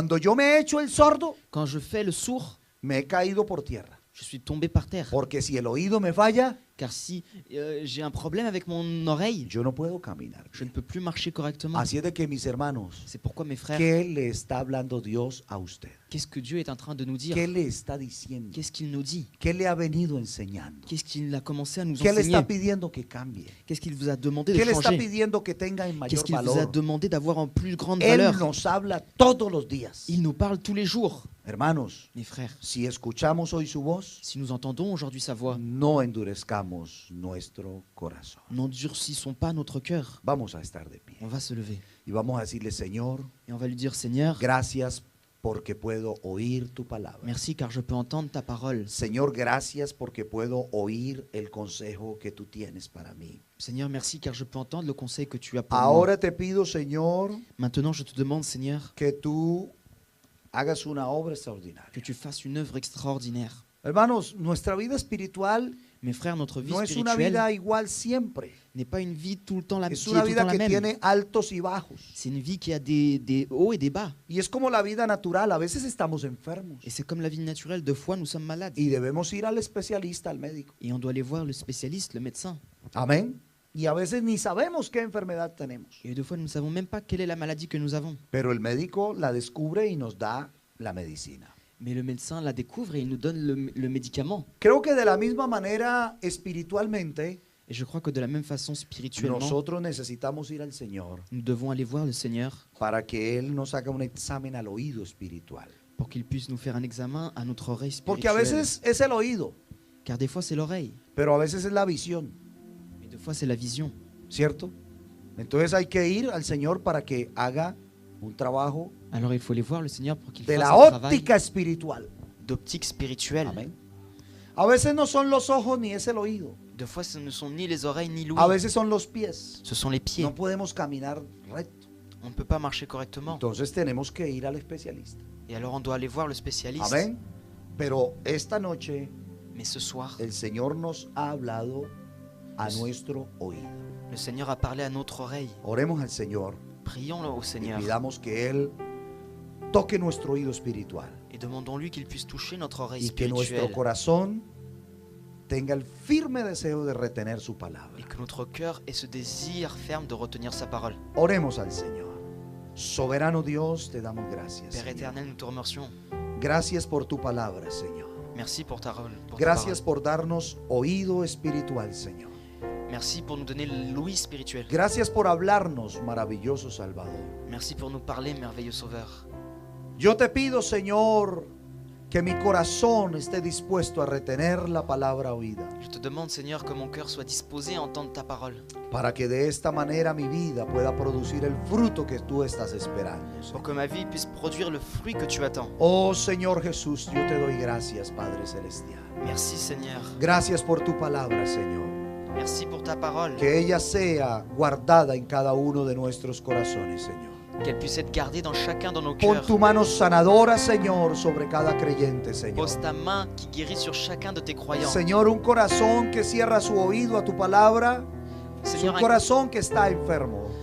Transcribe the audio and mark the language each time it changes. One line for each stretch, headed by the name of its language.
Spanish: Cuando yo me he hecho el sordo,
French: Quand je fais le sourd,
Spanish: me he caído por tierra.
French: je suis tombé par terre.
Spanish: Porque si el oído me falla,
French: Car si j'ai un problème avec mon oreille,
Spanish: yo no puedo caminar.
French: je ne peux plus marcher correctement.
Spanish: Así es de que, mis hermanos,
French: C'est pourquoi mes frères,
Spanish: ¿qué le está hablando Dios a usted?
French: qu'est-ce que Dieu est en train de nous dire?
Spanish: ¿Qué le está diciendo?
French: Qu'est-ce qu'il nous dit?
Spanish: ¿Qué le ha venido enseñando?
French: Qu'est-ce qu'il a commencé à nous
Spanish: ¿Qué le está
French: enseigner?
Spanish: pidiendo que cambie?
French: Qu'est-ce qu'il vous a demandé de
Spanish: ¿Qué le está
French: changer?
Spanish: pidiendo que tenga en
French: Qu'est-ce
Spanish: mayor
French: qu'il vous a
Spanish: valor?
French: demandé d'avoir en plus grande
Spanish: Él
French: valeur?
Spanish: nos habla todos los días.
French: Il nous parle tous les jours.
Spanish: Hermanos,
French: Mes frères,
Spanish: si escuchamos hoy su voz,
French: si nous entendons aujourd'hui sa voix,
Spanish: no endurezcamos nuestro corazón.
French: n'endurcissons pas notre cœur.
Spanish: Vamos a estar de pie
French: On va se lever
Spanish: y vamos a decirle, Señor,
French: et on va lui dire, Seigneur,
Spanish: gracias porque puedo oír tu palabra.
French: merci car je peux entendre ta parole.
Spanish: Señor, gracias porque puedo oír el consejo que tú tienes para mí.
French: Seigneur, merci car je peux entendre le conseil que tu as pour moi.
Spanish: Ahora te pido, Señor,
French: Maintenant, je te demande, Seigneur,
Spanish: que tú hagas una obra extraordinaria.
French: que tu fasses une œuvre extraordinaire.
Spanish: Hermanos, nuestra vida espiritual
French: Mes frères, notre vie
Spanish: no es una
French: spirituelle
Spanish: vida igual siempre.
French: n'est pas une vie tout le temps la,
Spanish: Es
French: qui est
Spanish: una
French: tout le
Spanish: vida
French: temps la
Spanish: que
French: même.
Spanish: tiene altos y bajos.
French: C'est une vie qui a des hauts et des bas.
Spanish: Y es como la vida natural. A veces estamos enfermos
French: Et c'est comme la vie naturelle, deux fois nous sommes malades.
Spanish: y debemos ir al especialista, al médico.
French: Et on doit aller voir le spécialiste, le médecin.
Spanish: Amén. Y a veces ni sabemos qué enfermedad tenemos.
French: Et deux fois, nous ne savons même pas quelle est la maladie que nous avons.
Spanish: Pero el médico la descubre y nos da la medicina.
French: Mais le médecin la découvre et il nous donne le médicament.
Spanish: Creo que de la misma manera, espiritualmente,
French: Et je crois que de la même façon, spirituellement,
Spanish: nosotros necesitamos ir al Señor
French: nous devons aller voir le Seigneur
Spanish: para que Él nos haga un examen al oído espiritual.
French: pour qu'il puisse nous faire un examen à notre oreille
Spanish: Porque a
French: spirituelle.
Spanish: veces es el oído,
French: Car des fois, c'est l'oreille.
Spanish: pero a veces es la visión,
French: Mais des fois, c'est la vision.
Spanish: ¿cierto? Entonces hay que ir al Señor para que haga un trabajo
French: Alors, il faut aller voir le Seigneur pour qu'il
Spanish: de
French: fasse
Spanish: la
French: un travail
Spanish: óptica espiritual.
French: d'optique spirituelle.
Spanish: Amén. A veces no son los ojos ni es el oído.
French: Des fois, ce ne sont ni les oreilles ni l'ouïe.
Spanish: A veces son los pies.
French: Ce sont les pieds.
Spanish: No podemos caminar recto.
French: On ne peut pas marcher correctement.
Spanish: Entonces tenemos que ir al especialista.
French: Et alors, on doit aller voir le spécialiste.
Spanish: Amén. Pero esta noche
French: Mais ce soir,
Spanish: el Señor nos ha hablado a nuestro oído.
French: le Seigneur a parlé à notre oreille.
Spanish: Oremos al Señor
French: Prions-le au
Spanish: y
French: Seigneur
Spanish: pidamos que Él toque nuestro oído espiritual
French: et demandons-lui qu'il puisse toucher notre oreille
Spanish: y que nuestro
French: spirituelle
Spanish: corazón tenga el firme deseo de retener su palabra.
French: et que notre cœur ait ce désir ferme de retenir sa parole.
Spanish: Oremos al Señor. Soberano Dios, te damos gracias.
French: Père
Spanish: Señor.
French: éternel, nous te remercions.
Spanish: Gracias por tu palabra, Señor.
French: Merci pour ta parole.
Spanish: Gracias por darnos oído espiritual, Señor.
French: Merci pour nous donner l'ouïe spirituelle.
Spanish: Gracias por hablarnos, maravilloso Salvador.
French: Merci pour nous parler, merveilleux Sauveur.
Spanish: Yo te pido, Señor, que mi corazón esté dispuesto a retener la palabra oída,
French: Je te demande, Seigneur, que mon cœur soit disposé à entendre ta parole,
Spanish: para que de esta manera mi vida pueda producir el fruto que tú estás esperando.
French: pour que ma vie puisse produire le fruit que tu attends.
Spanish: Oh Señor Jesús, yo te doy gracias, Padre Celestial.
French: Merci, Seigneur.
Spanish: Gracias por tu palabra, Señor.
French: Merci pour ta parole.
Spanish: Que ella sea guardada en cada uno de nuestros corazones, Señor.
French: Qu'elle puisse être gardée dans chacun de nos
Spanish: Pon
French: cœurs.
Spanish: tu mano sanadora, Señor, sobre cada creyente, Señor.
French: Pose ta main qui guérit sur chacun de tes croyants.
Spanish: Señor, un corazón que cierra su oído a tu palabra es
French: Seigneur,
Spanish: un
French: un,
Spanish: corazón que está enfermo.